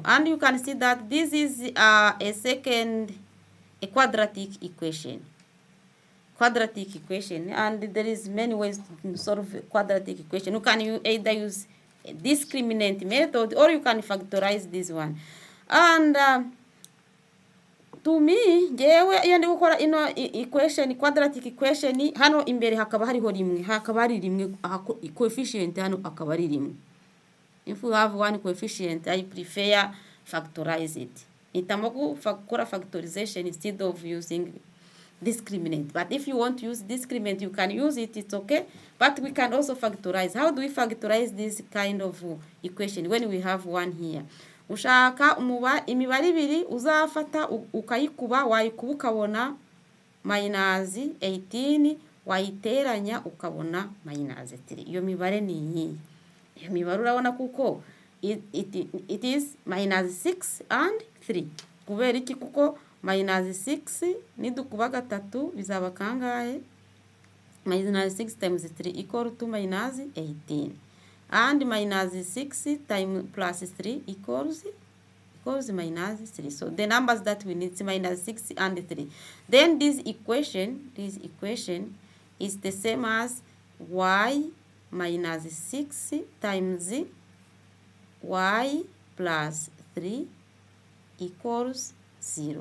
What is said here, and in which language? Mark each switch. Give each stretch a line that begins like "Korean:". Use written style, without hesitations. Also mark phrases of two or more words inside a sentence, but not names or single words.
English: And you can see that this is a quadratic equation. And there is many ways to solve a quadratic equation. You can either use a discriminant method or you can factorize this one. And to me,
Rundi: jewe iyo ndi gukora ino equation,
English: quadratic equation,
Rundi: hano imbere hakaba hariho rimwe, hakaba hari rimwe, coefficient hano akaba ari rimwe.
English: If you have one coefficient, I prefer factorize it.
Rundi: Nitamo gukora factorization
English: instead of using discriminant. But if you want to use discriminant, you can use it, it's okay. But we can also factorize. How do we factorize this kind of equation when we have one here?
Rundi: Ushaka imibare ibiri uzafata ukayikuba, wayikuba ukabona minus 18, wayiteranya ukabona minus 3. Iyo mibare ni iyi. Iyo mibare urabona kuko
English: it is minus 6 and 3.
Rundi: Kubera iki? Kuko minus 6 nidukuba gatatu bizaba kangahe?
English: Minus 6 times 3 equal to minus 18. And minus 6 times plus 3 equals minus 3. So the numbers that we need is minus 6 and 3. Then this equation is the same as y minus 6 times y plus 3 equals 0.